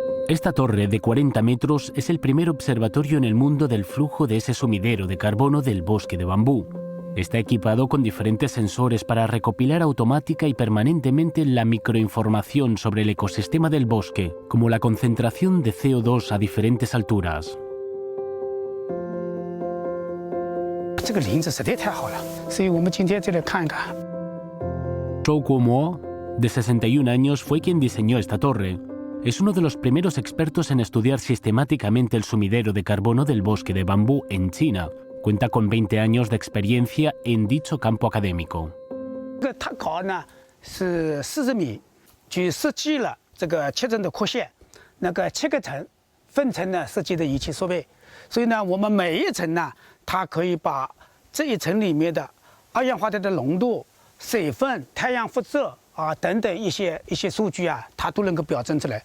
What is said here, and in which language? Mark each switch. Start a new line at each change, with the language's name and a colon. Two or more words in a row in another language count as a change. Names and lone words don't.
Spanish: Esta torre de 40 metros es el primer observatorio en el mundo del flujo de ese sumidero de carbono del bosque de bambú. Está equipado con diferentes sensores para recopilar automática y permanentemente la microinformación sobre el ecosistema del bosque, como la concentración de CO2 a diferentes alturas.
Chinese: 这个林子实在太好了，所以我们今天就来看一看。
Spanish: Zhou Guomo, de 61 años, fue quien diseñó esta torre. Es uno de los primeros expertos en estudiar sistemáticamente el sumidero de carbono del bosque de bambú en China. Cuenta con 20 años de experiencia en dicho campo académico.
Chinese: 他搞呢是40米，就设计了这个7层的扩线，那个7个层分层呢设计的仪器设备，所以呢，我们每一层呢，它可以把这一层里面的二氧化碳的浓度、水分、太阳辐射啊等等一些数据啊，它都能够表征出来。